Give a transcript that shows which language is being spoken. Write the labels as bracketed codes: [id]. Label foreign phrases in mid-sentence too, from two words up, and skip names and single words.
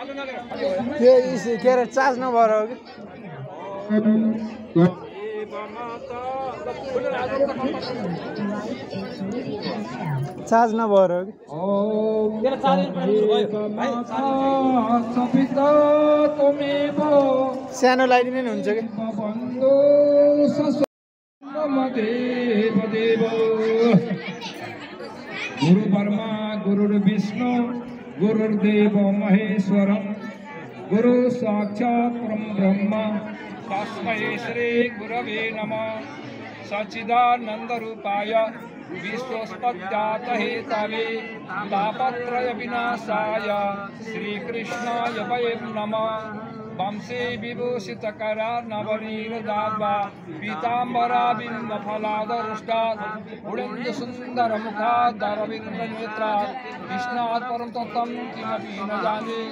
[ne] त्यो के अरे चार्ज नभएर हो कि चार्ज नभएर हो कि सानो लाइदिने नि हुन्छ कि [sa] गुरु ब्रह्मा गुरु विष्णु गुरुर्देव महेश्वरम गुरु साक्षात् परब्रह्म तस्मै श्री गुरवे नमः सच्चिदानंद रूपाय विश्वोत्पत्त्याहेतवे तापत्रय विनाशाय श्रीकृष्णाय वयं नमः वंशे विभूषितकरा नवनीलदाद्वा पीताम्बरा बिम्बफलादरुष्टात् उडेन्दुसुन्दरमुखादरविन्दनेत्रात् कृष्णात् परं तत्त्वं किमपि न जाने